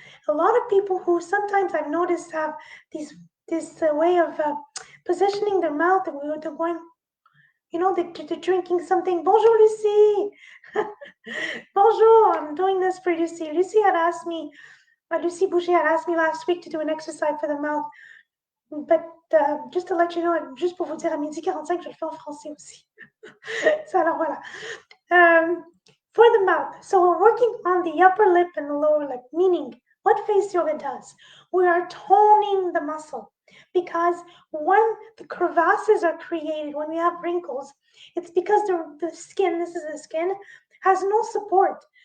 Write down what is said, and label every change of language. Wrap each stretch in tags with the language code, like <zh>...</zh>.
<en>A lot of people who sometimes I've noticed have this way of positioning their mouth, and they're going, they're drinking something.</en> <fr>Bonjour, Lucie. Bonjour.</fr> <en>I'm doing this for Lucie. Lucie had asked me, Lucie Boucher had asked me last week to do an exercise for the mouth. But just to let you know,</en> <fr>juste pour vous dire, à 12h45, je le fais en français aussi.</fr> <en>So,</en> <fr>alors voilà.</fr> <en>For the mouth, so we're working on the upper lip and the lower lip, meaning what face yoga does, we are toning the muscle, because when the crevasses are created, when we have wrinkles, it's because the skin, this is the skin, has no support.</en>